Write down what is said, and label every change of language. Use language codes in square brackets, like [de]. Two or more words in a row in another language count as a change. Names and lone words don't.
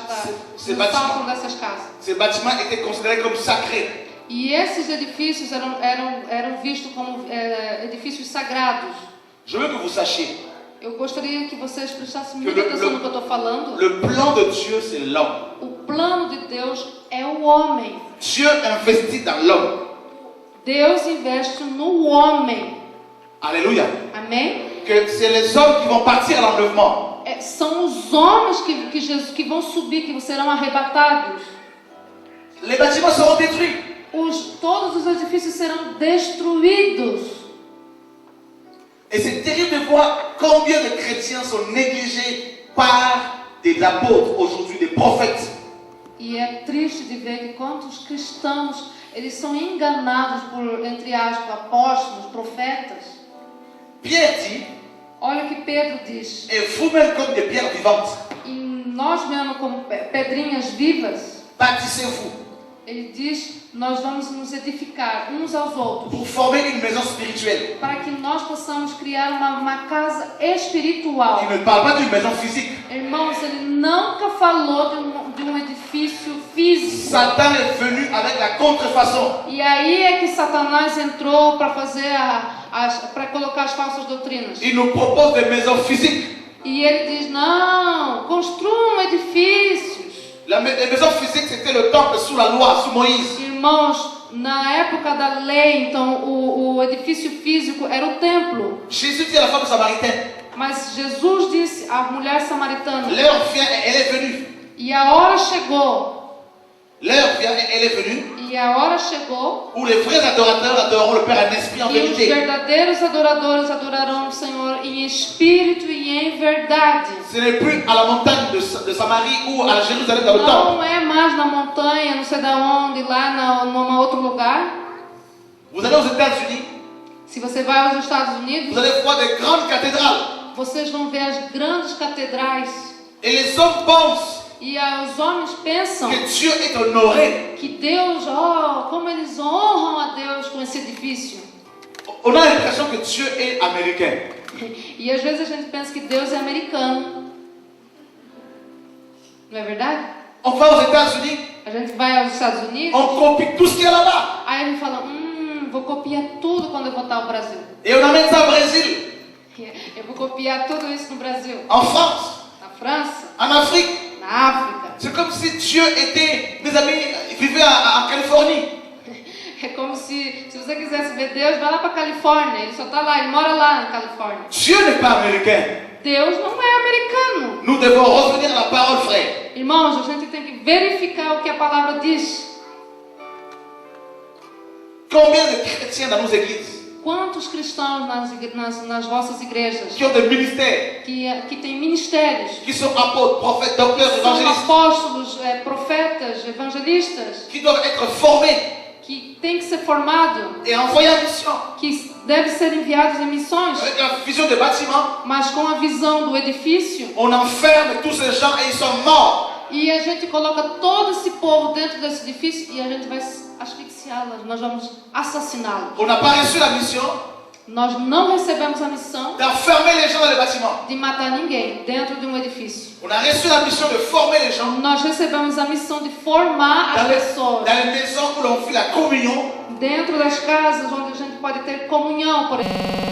[pt] Se no [fr] bâtiment- [pt] sótão dessas casas. [fr] Ces bâtiments étaient considérés comme sacrés. [pt] E esses edifícios eram vistos como edifícios sagrados. [fr] Je veux que vous sachiez, [pt] Eu gostaria que vocês prestassem Que muita [fr] le- [pt] atenção [fr] le- [pt] no que eu estou falando. [fr] le plan de Dieu, c'est l'homme. [pt] O plano de Deus é o homem. [fr] Dieu investit dans l'homme. [pt] Deus investe no homem. [fr] Alléluia. [pt] Amém? [fr] Que c'est les hommes qui vont partir à l'enlèvement. [pt] São os homens que vão subir, que serão arrebatados. [fr] Les bâtiments seront détruits. [pt] Todos os edifícios serão destruídos. [fr] Et c'est terrible de voir combien de chrétiens sont négligés par des apôtres aujourd'hui, des prophètes. [pt] E é triste de ver que quantos cristãos eles são enganados por, entre aspas, apóstolos, profetas. [fr] Pierre dit, [pt] Olha o que Pedro diz. [fr] et vous-même comme des pierres vivantes, [pt] E nós mesmo como pedrinhas vivas, [fr] bâtissez-vous [pt] ele diz, nós vamos nos edificar uns aos outros, [fr] pour former une maison spirituelle. [pt] para que nós possamos criar uma casa [fr] Il [pt] espiritual. [fr] ne parle pas d'une maison physique. [pt] Irmãos, ele nunca falou de um edifício físico. [fr] Satan est venu avec la contrefaçon. [pt] E aí é que Satanás entrou para fazer para colocar as falsas doutrinas. [fr] Il nous propose des maisons physiques. [pt] E ele diz, não, construam edifícios. [fr] Les maisons physiques, c'était le temple sous la loi, sous Moïse. [pt] Irmãos, na época da lei, então o edifício físico era o templo. [fr] Jésus dit à la femme samaritaine, [pt] Mas Jesus disse à mulher samaritana, [fr] l'heure vient et elle est venue. [pt] e a hora chegou, [fr] L'heure vient et elle est venue [pt] e a hora chegou, [fr] où les vrais adorateurs adoreront le Père en esprit, en [pt] e os [fr] vérité. [pt] verdadeiros adoradores adorarão o Senhor em espírito e em verdade. [fr] Ce n'est plus à la montagne de Samarie ou à Jérusalem dans le temple. [pt] Não é mais na montanha, não sei da onde, lá num outro lugar. [fr] Vous allez aux États-Unis, [pt] Se você vai aos Estados Unidos, [fr] vous allez voir des grandes cathédrales. [pt] vocês vão ver as grandes catedrais. [fr] Et les hommes pensent [pt] E os homens pensam [fr] que Dieu est honoré. [pt] que Deus, como eles honram a Deus com esse edifício. [fr] On a l'impression que Dieu est américain. [pt] E às vezes a gente pensa que Deus é americano. Não é verdade? [fr] On va aux États-Unis, [pt] A gente vai aos Estados Unidos, [fr] on copie tout ce qu'il y a là-bas. [pt] aí a gente fala, vou copiar tudo quando eu voltar ao Brasil. [fr] Et on amène ça au Brésil, [pt] Eu vou copiar tudo isso no Brasil. [fr] en France, [pt] Na França, [fr] en Afrique. [pt] na África. [fr] C'est comme si Dieu était, mes amis, vivait en Californie. [pt] É como se você quisesse ver Deus, vai lá para Califórnia. Ele só está lá, ele mora lá na Califórnia. [fr] Dieu n'est pas américain. [pt] Deus não é americano. [fr] Nous devons revenir à la parole, frère. [pt] Irmãos, a gente tem que verificar o que a palavra diz. [fr] Combien de chrétiens dans nos églises [pt] Quantos cristãos nas vossas igrejas [fr] qui ont des ministères, [pt] que têm ministérios, [fr] qui sont apôtres, prophètes, docteurs, [pt] são [fr] évangélistes, [pt] apóstolos, profetas, evangelistas, [fr] qui doivent être formés [pt] que têm que ser formados, [fr] et envoyés en mission [pt] que devem ser enviados em missões, [fr] avec la vision des bâtiments? [pt] mas com a visão do edifício, [fr] On enferme tous ces gens et ils sont morts. [pt] e a gente coloca todo esse povo dentro desse edifício e a gente vai asfixiá-los, nós vamos assassiná-los. [fr] On n'a pas reçu la mission [pt] Nós não recebemos a missão [fr] d'enfermer les gens dans les bâtiments. [pt] de matar ninguém dentro de um edifício. [fr] On a reçu la mission de former les gens [pt] Nós recebemos a missão de formar as pessoas [fr] dans les maisons où l'on fait la communion [pt] dentro das casas onde a gente pode ter comunhão, por exemplo.